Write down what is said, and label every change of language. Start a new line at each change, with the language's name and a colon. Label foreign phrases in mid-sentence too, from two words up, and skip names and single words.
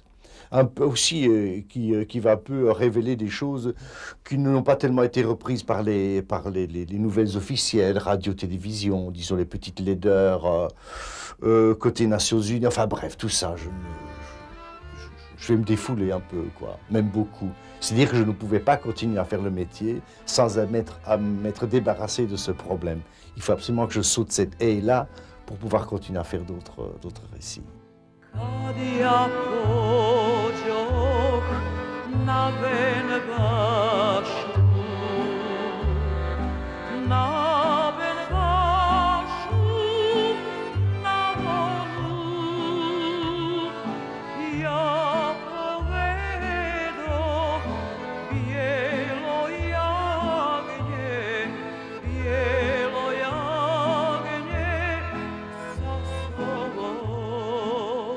French: Un peu aussi qui va un peu révéler des choses qui n'ont pas tellement été reprises par les nouvelles officielles, radio, télévision, disons les petites laideurs, côté Nations Unies, enfin bref, tout ça, je vais me défouler un peu, quoi, même beaucoup. C'est-à-dire que je ne pouvais pas continuer à faire le métier sans m'être débarrassé de ce problème. Il faut absolument que je saute cette haie-là pour pouvoir continuer à faire d'autres récits.
Bosnian: Kad ja pođoh na Benbašu, na Benbašu, na volu, ja povedoh bijelo jagnje sa sobom.